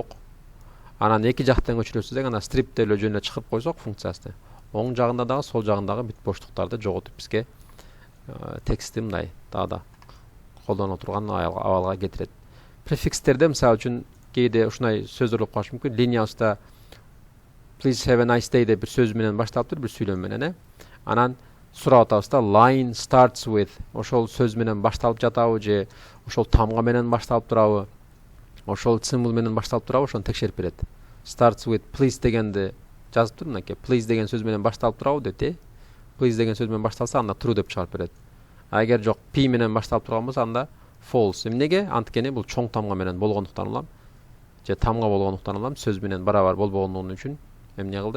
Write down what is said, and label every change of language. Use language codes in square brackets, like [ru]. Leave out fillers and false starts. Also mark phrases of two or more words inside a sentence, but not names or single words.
[ky] Анан эки жактан өчүрөсүз анан stripти эле жөнүнө чыгарып койсок функциясы. Оң жагында дагы, сол жагындагы бүт боштуктарды жоготуп бизге текстти мындай дагы колдоно турган абалга кетирет. Префикстерде мисалы үчүн кээде ушундай сөздөр болуп калышы мүмкүн. Линияда [en] please have a nice day [ky] деп бир сөз менен башталыптыр, бир сүйлөм менен, Анан сурап атабызда [en] line starts with [ky] ошол сөз менен башталып жатабы же ошол тамга менен башталып турабы? Ошол символ менен башталып турабы? Ошону текшерип берет. [en] Starts with please [ky] дегенди жазып тур мынакей. Please деген сөз менен башталып турабы деп, Please деген сөз менен башталса анда true деп чыгарып берет. Эгер жок P менен башталып турган болсо анда false. Эмнеге? Анткени бул чоң тамга менен болгондуктан улам же тамга болгондуктан улам сөз менен барабар болбогондугу үчүн эмне кылды?